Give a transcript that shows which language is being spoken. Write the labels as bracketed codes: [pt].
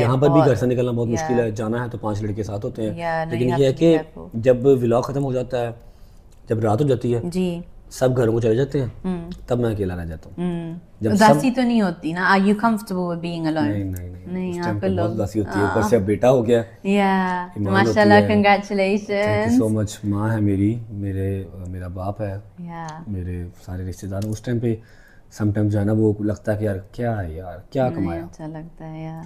[ur] یہاں پر بھی گھر سے نکلنا بہت مشکل ہے. جانا ہے تو 5 لڑکے ساتھ ہوتے ہیں, لیکن یہ ہے کہ جب ولاگ ختم ہو جاتا ہے, جب رات ہو جاتی ہے, سب گھروں کو چلے جاتے ہیں, تب میں اکیلا رہ جاتا ہوں. اداسی تو نہیں ہوتی نا, [en] are you comfortable with being alone? [ur] نہیں, اس ٹائم پہ بہت اداسی ہوتی ہے. اوپر سے اب بیٹا ہو گیا, ماشاءاللہ, congratulations. [en] So much. [ur] ماں ہے میری, میرا باپ ہے, میرے سارے رشتے دار. اس ٹائم پہ سم ٹائم جو ہے نا وہ لگتا ہے کہ یار کیا ہے, یار کیا کمایا. اچھا لگتا ہے یار,